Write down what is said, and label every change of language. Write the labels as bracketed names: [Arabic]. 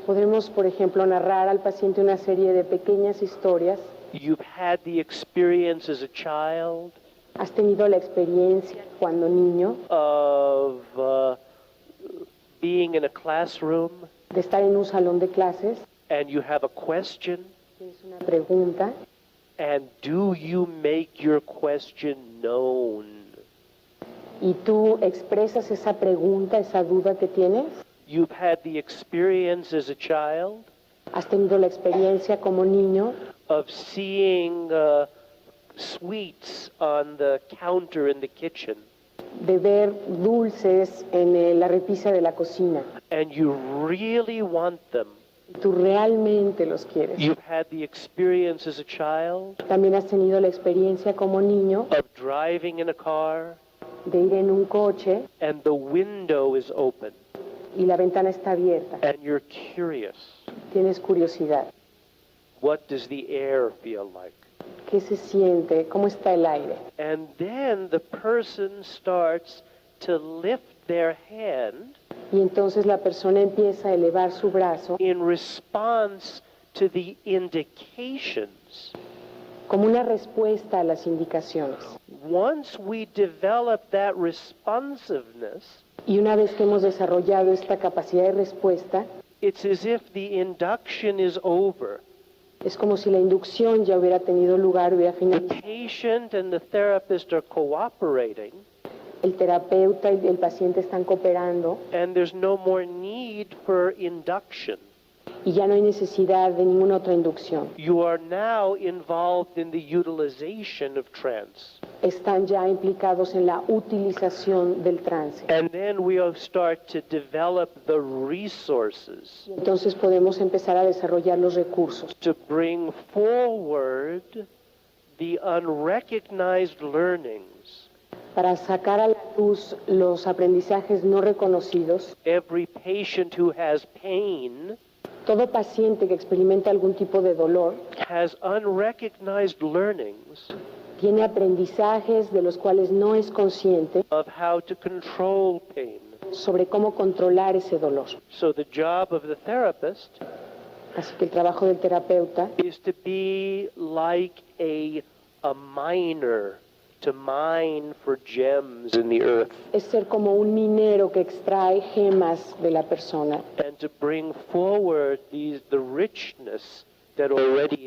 [Spanish] podemos, por ejemplo, narrar al paciente una serie de pequeñas historias. [English] You've had the experience as a child [Spanish] Has tenido la experiencia cuando niño [English] of being in a classroom [Spanish] de estar en un salón de clases, [English] and you have a question, [Spanish] tienes una pregunta [English] and do you make your question known? [Spanish] y tú expresas esa pregunta, esa duda que tienes. [English] You've had the experience as a child [Spanish] Has tenido la experiencia como niño [English] of seeing sweets on the counter in the kitchen, [Spanish] de ver dulces en la repisa de la cocina. [English] and you really want them. [Spanish] Tú realmente los quieres. [English] You've had the experience as a child [Spanish] También has tenido la experiencia como niño [English] of driving in a car [Spanish] de ir en un coche [English] and the window is open [Spanish] y la ventana está abierta. [English] and you're curious. [Spanish] Tienes curiosidad. [English] What does the air feel like? [Spanish] ¿Qué se siente? ¿Cómo está el aire? [English] And then the person starts to lift their hand [Spanish] Y entonces la persona empieza a elevar su brazo [English] in response to the indications. [Spanish] como una respuesta a las indicaciones. [English] Once we develop that responsiveness, [Spanish] Y una vez que hemos desarrollado esta capacidad de respuesta, [English] it's as if the induction is over. [Spanish] es como si la inducción ya hubiera tenido lugar, hubiera [English] The [Spanish] finalizado. [English] patient and the therapist are cooperating, [Spanish] El terapeuta y el paciente están cooperando [English] and there's no more need for induction. [Spanish] y ya no hay necesidad de ninguna otra inducción. [English] You are now involved in the utilization of trance. [Spanish] Están ya implicados en la utilización del trance. [English] And then we'll start to develop the resources [Spanish] Entonces podemos empezar a desarrollar los recursos [English] to bring forward the unrecognized learnings. [Spanish] para sacar a la luz los aprendizajes no reconocidos. [English] Every patient who has pain [Spanish] Todo paciente que experimenta algún tipo de dolor [English] has unrecognized learnings [Spanish] tiene aprendizajes de los cuales no es consciente [English] of how to control pain. [Spanish] sobre cómo controlar ese dolor. [English] So the job of the therapist [Spanish] Así que el trabajo del terapeuta [English] is to be like a miner, to mine for gems in the earth, [Spanish] es ser como un minero que extrae gemas de la persona [English] and to bring forward the richness that already